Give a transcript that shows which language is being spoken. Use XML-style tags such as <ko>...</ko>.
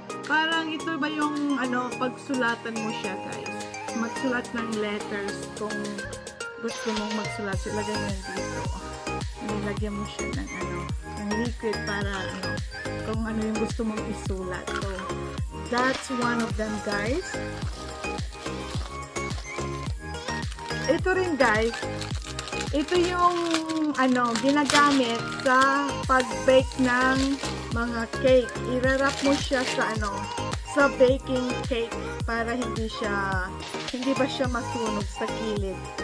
<tl>Parang ito ba yung pagsulatan mo siya guys. Magsulat ng letters kung gusto mong magsulat, ilagay mo dito. Nilagyan mo siya ng liquid para kung ano yung gusto mong isulat.</tl> <en>So, that's one of them guys.</en> <tl>Ito rin guys, ito yung ginagamit sa pag-bake ng mga cake. I-wrap mo siya sa baking cake para hindi ba siya masunog sa kilid.</tl>